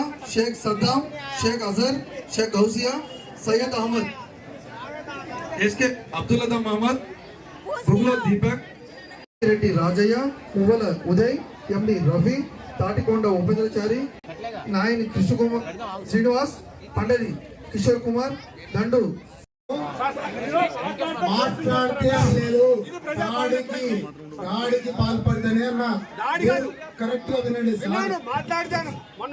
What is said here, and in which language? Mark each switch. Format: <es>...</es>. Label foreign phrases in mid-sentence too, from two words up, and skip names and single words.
<te>शेख सद्दाम, शेख अजहर, शेख गौसिया, सैयद अहमद, एसके अब्दुल्ला मोहम्मद, बुगलो दीपक, रेड्डी राजయ్య, पुव्वల उदय, एमडी रवि, ताटिकोंड उपेंद्रचारी, नायन कृष्णकुमार, श्रीनिवास, पंडरी किशोर कुमार, దండు మాట్లాడితే లేదు దాడికి పాల్పడితేనే అన్నా కరెక్ట్ గా వినండి సార్। మాట్లాడతాను మొన్న</te>